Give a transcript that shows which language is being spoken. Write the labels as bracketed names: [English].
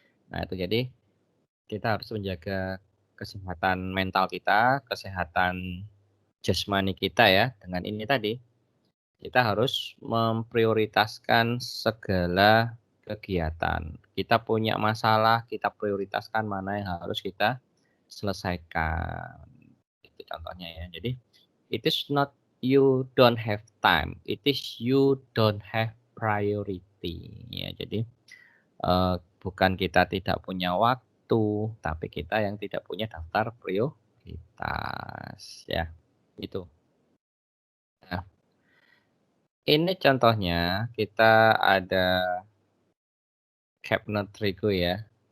[Indonesian] Nah, itu jadi kita harus menjaga kesehatan mental kita, kesehatan jasmani kita ya. Dengan ini tadi, kita harus memprioritaskan segala kegiatan. Kita punya masalah, kita prioritaskan mana yang harus kita selesaikan. Itu contohnya ya. Jadi, [English] it is not you don't have time, it is you don't have priority. [Indonesian] Ya, jadi bukan kita tidak punya waktu, tapi kita yang tidak punya daftar prioritas. Ya, itu. Nah, ini contohnya kita ada Kepner Trigo ya.